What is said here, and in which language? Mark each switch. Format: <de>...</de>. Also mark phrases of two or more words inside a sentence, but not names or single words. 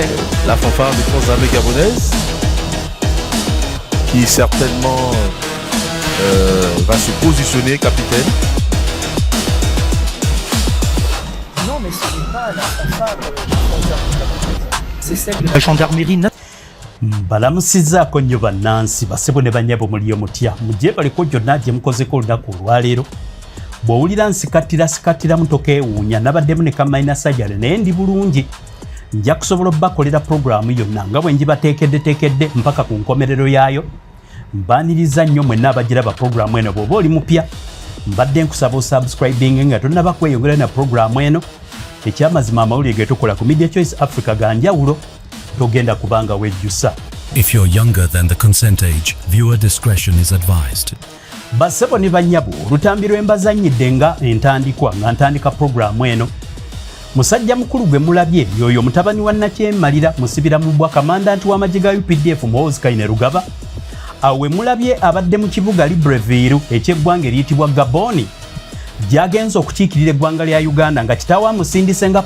<fr>La fanfare des forces armées gabonaises, qui certainement va se positionner capitaine. Non, mais ce n'est pas la fanfare, c'est celle de la gendarmerie.</fr> <lg>Balamusizaako nnyo bannansi basebo ne bannyabo muli omutya mujje baliko gyonna gye mukozeko olunaku olwaleero bw'owulira nsikatira mutokeewuunya nabaddemu ne kamayina sajjale naye ndi bulungi nja kusobola obbakolera puroguramu yonna nga bwe ngibateekeddeteekedde mpaka ku nkomerero yaayo mbaaniriza nnyo mwenna abagiraba puroguramu eno bw'oba oli mupya mbadde nkusaba osubscribing nga tonnaba kweyongera na puroguramu eno ekyamazima amawulire ge tukola ku Media Choice Africa ga njawulo togenda kubanga wejjusa.</lg> <en>If you're younger than the consent age, viewer discretion is advised.</en> <lg>Basebo ne bannyabo olutambi lwe mbazannyidde nga ntandika puroguramu eno musajja mukulu gwe mulabye yoyo mutabani wa Nakyemmalira musibira mu bwa kamandanti w'amagye ga UPDF Muhoozi Kainerugaba awe mulabye abadde mu kibuga Libreville eky'eggwanga eriyitibwa Gaboni gy'agenza okukiikirira eggwanga lya Uganda nga kitaawe amusindise nga</lg>